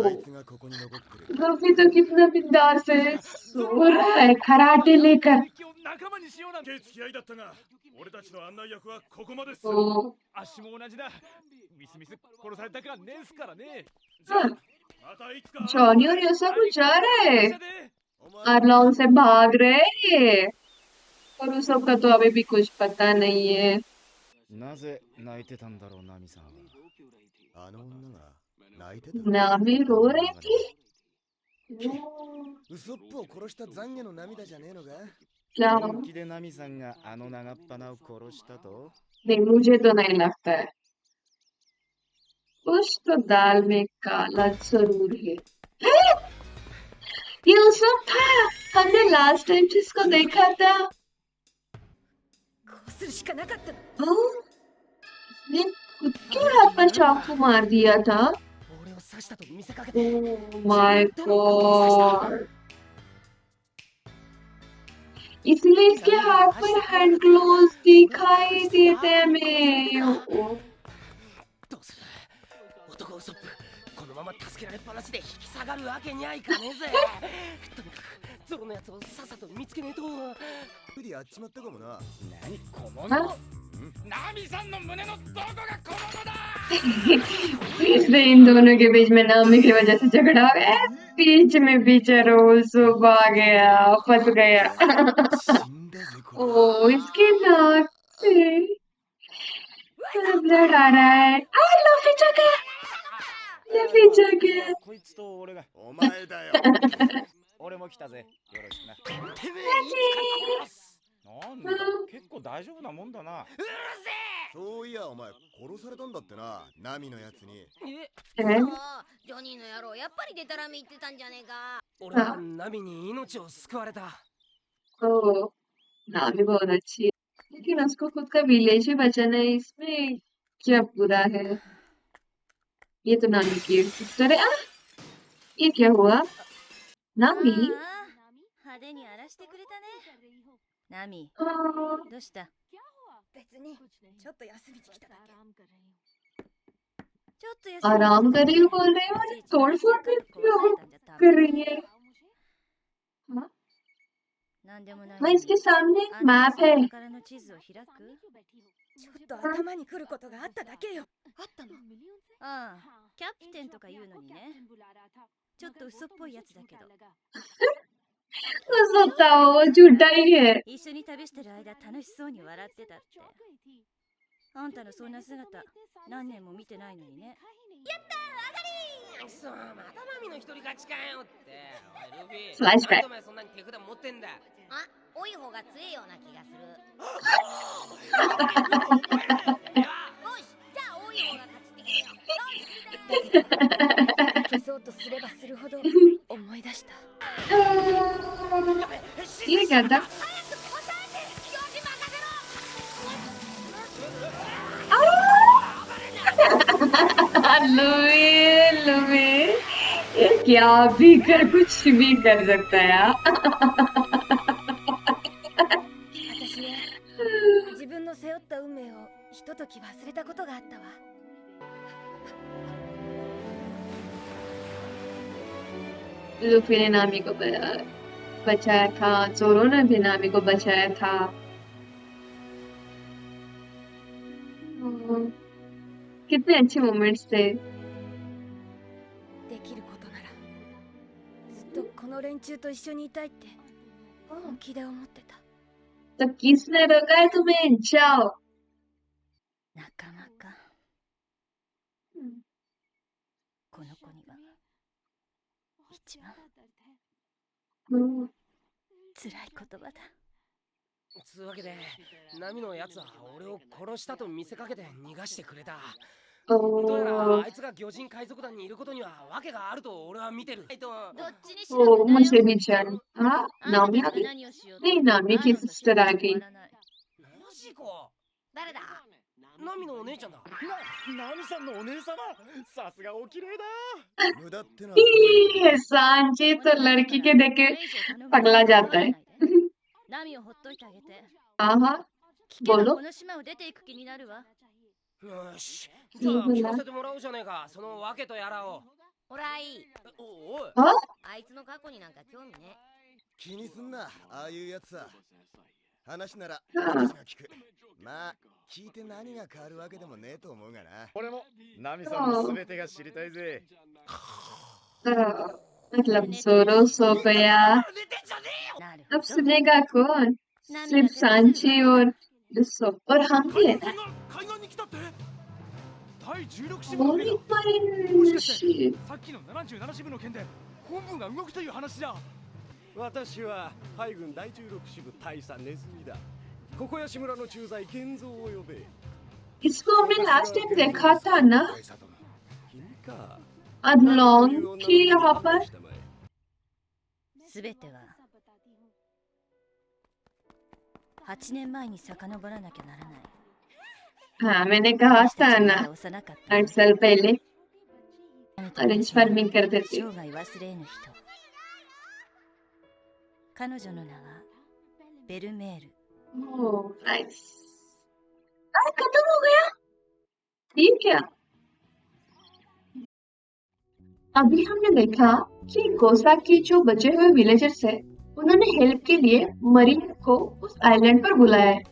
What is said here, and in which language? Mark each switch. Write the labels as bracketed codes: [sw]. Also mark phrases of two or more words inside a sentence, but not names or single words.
[ja] あいつがここに残ってる [hi] लवी तो कितना बिंदास है सो रहा है कराटे लेकर [ja] 敵を仲間にしようなんて付き合いだったが俺たちの案内役はここまでっす [hi] ओह [ja] 足も同じだミスミス殺されたかねえんすからね [hi] हाँ, [ja] またいつか [hi] जॉनी और ये सब जा रहे हैं [ja] で [hi] आर्लॉन से भाग रहे हैं ये और उस सब का तो अभी भी कुछ पता नहीं है [ja] なぜ泣いてたんだろうナミさんは。あの女が泣いてた [hi] नामी रो रही थी ओह, [ja] ウソップを殺した懺悔の涙じゃねえのか [hi] क्या [ja] 本気でナミさんがあの長っ鼻を殺したと。 [hi] नहीं मुझे तो नहीं लगता है कुछ तो दाल में काला जरूर है। ये उसमें था, हमने [en] last time [hi] जिसको देखा था। [ja] こうするしかなかったの。 [hi] हाँ, इसने खुद के हाथ पर चाकू मार दिया था। [ja] 俺を刺したと見せかけて [en] Oh my god! [hi] इसलिए इसके हाथ पर [en] hand gloves [hi] दिखाई देते हमें। ओह, [ja] どうする男ウソップこのまま助けられっぱなしで引き下がるわけにはいかねえぜとにかくゾロのやつをさっさと見つけねえと無理やっちまったかもな。何小物 [hi] हाँ? [ja] ナミさんの胸のどこが小物だ [hi] इसलिए इन दोनों के बीच में नामी की वजह से झगड़ा हो गया। बीच में बेचारा सुब आ गया, फंस गया। [ja] 死んだぜこれ。 [hi] ओ, इसके नाक से ब्लड आ रहा है। लफी जगह, लफी जगह। [ja] こいつと俺がお前だよ。俺も来たぜ。よろしくな。てめえいつか殺すなんだ結構大丈夫なもんだな。うるせそういやお前殺されたんだってな、ナミのやつに。え [hi] हैं? [ja] ジョニーの野郎やっぱりデタラメ言ってたんじゃねえか。俺はナミに命を救われた [hi] ओ, नामी बहुत अच्छी है, लेकिन उसको खुद का विलेज ही बचाना है, इसमें क्या बुरा है? ये तो नामी की सिस्टर है। ये क्या हुआ? नामी? [ja] 派手に荒らしてくれたね。ナミ、 [hi] हाँ, [ja] どうした？別にちょっと休みに来ただけ。ちょっと休みに [hi] आराम कर रही हो बोल रहे हो? तोड़ फोड़ क्यों कर रही है? [ja] なんでもない。 [hi] हाँ, इसके सामने [ja] あんた [hi] मैप है। [ja] の宝の地図を開く？ちょっと頭にくることがあっただけよ。あったの？ああ、キャプテンとか言うのにね。ちょっと嘘っぽいやつだけど。 [hi] तो बताओ, वो झूठा ही है। [ja] 一緒に旅してる間楽しそうに笑ってたって。あんたのそんな姿何年も見てないのにね。くそまたナミの一人勝ちかよっておいルビーフラッシュバックなんでお前そんなに手札持ってんだあ、多い方が強いような気がする。よし、じゃあ多い方が勝ちってくれよ。消そうとすればするほど思い出した。 [hi] ये क्या था? लुई, लुई, ये क्या भी कर कुछ भी कर सकता है यार। [ja] 私ね、自分の背負った運命をひととき忘れたことがあったわ。 [hi] लुफी ने नामी को बचाया था, जोरो ने भी नामी को बचाया था। कितने अच्छे मोमेंट्स थे। [ja] できることならずっとこの連中と一緒にいたいって本気で思ってた。 [hi] तो किसने रोका है तुम्हें? जाओ। [ja] 仲間か。この子には一番辛い言葉だ。つうわけでナミのやつは俺を殺したと見せかけて逃がしてくれたどうやらあいつが魚人海賊団にいることには訳があると俺は見てるどっちにしろ [hi] मुझे भी चल। हाँ, नामी आ गई। नहीं, नामी की सिस्टर आ गई। [ja] マジか誰だナミのお姉ちゃんだナミさんのお姉様さすがお綺麗だ無駄ってな。 [hi] सांची तो लड़की के देख के पगला जाता है। [ja] ナミをほっといてあげて。 [hi] हाँ हाँ, [ja] 聞けば [hi] बोलो। [ja] この島を出ていく気になるわ。よしじゃあ聞かせてもらおうじゃねえかその訳とやらをほらいい。おい [hi] हाँ? [ja] あいつの過去になんか興味ね。気にすんな、ああいうやつさ。話なら私が聞く。まあ聞いて何が変わるわけでもねえと思うがな。俺もナミさんの全てが知りたいぜ [hi] मतलब जोरो सो गया। [ja] なる [hi] अब सुनेगा कौन? सिर्फ सांची और लुसो और हम भी है ना। [ja] 海岸に来たって第16支部の Only 船だもしかして ship. さっきの77支部の件で本部が動くという話だ私は海軍第16支部大佐ネズミだ。ここやし村の駐在健三を呼べ。 [hi] इसको हमने [en] last time [hi] देखा था ना? [ja] か。 [hi] अदलोंग थी यहाँ पर। [ja] すべては8年前に遡らなきゃならない。 [hi] हाँ मैंने कहा [ja] 私た [hi] था [ja] ちはま [hi] ना [ja] だ幼かった [hi] 8 साल पहले [ja] のと [hi] अरेंज [ja] 私は [hi] फार्मिंग करते थे। [ja] 生涯忘れぬ人。彼女の名はベルメール。 [en] oh nice. [hi] खत्म हो गया। ठीक है। अभी हमने देखा कि गोसा के जो बचे हुए विलेजर्स है उन्होंने हेल्प के लिए मरीन को उस आइलैंड पर बुलाया है।